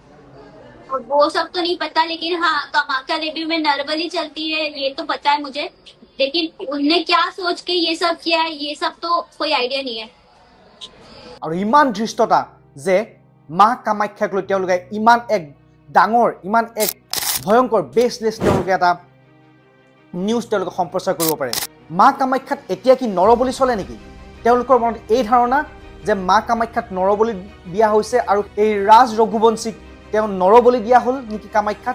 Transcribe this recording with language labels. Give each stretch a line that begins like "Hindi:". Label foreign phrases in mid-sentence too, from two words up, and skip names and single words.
Hindi: वो सब तो नहीं पता, लेकिन हाँ कामाख्या देवी में नरबली चलती है ये तो पता है मुझे, लेकिन उनने क्या सोच के ये सब किया है ये सब तो कोई आइडिया नहीं है।
Assamese: আৰু ইমান ধৃষ্টতা যে মা কামাখ্যাক লৈ তেওঁলোকে ইমান এক ডাঙৰ, ইমান এক ভয়ংকৰ বেছলেছ তেওঁলোকে এটা নিউজ তেওঁলোকে সম্প্ৰচাৰ কৰিব পাৰে। মা কামাখ্যাত এতিয়া কি নৰবলি চলে নেকি? তেওঁলোকৰ মনত এই ধাৰণা যে মা কামাখ্যাত নৰবলি দিয়া হৈছে আৰু এই ৰাজ ৰঘুবংশীক তেওঁ নৰবলি দিয়া হ'ল নেকি কামাখ্যাত?